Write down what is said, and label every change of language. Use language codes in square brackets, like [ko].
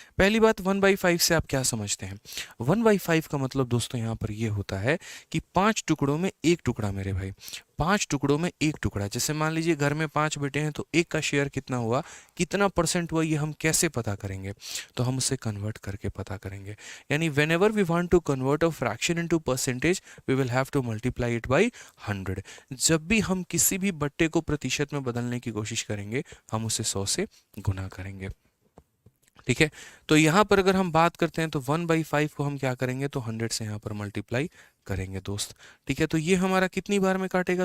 [hi] पहली बात 1/5 से आप क्या समझते हैं? 1/5 का मतलब दोस्तों यहाँ पर ये होता है कि 5 टुकड़ों में एक टुकड़ा मेरे भाई, 5 टुकड़ों में एक टुकड़ा। जैसे मान लीजिए घर में 5 बेटे हैं तो एक का शेयर कितना हुआ, कितना परसेंट हुआ, ये हम कैसे पता करेंगे? तो हम उसे कन्वर्ट करके पता करेंगे। यानी [en] whenever we want to convert a fraction into percentage we will have to multiply it by 100। [hi] जब भी हम किसी भी बट्टे को प्रतिशत में बदलने की कोशिश करेंगे हम उसे 100 से गुना करेंगे। ठीक है, तो यहाँ पर अगर हम बात करते हैं तो 1/5 को हम क्या करेंगे? तो 100 से यहाँ पर मल्टीप्लाई करेंगे दोस्त। ठीक है, तो ये हमारा कितनी बार में काटेगा?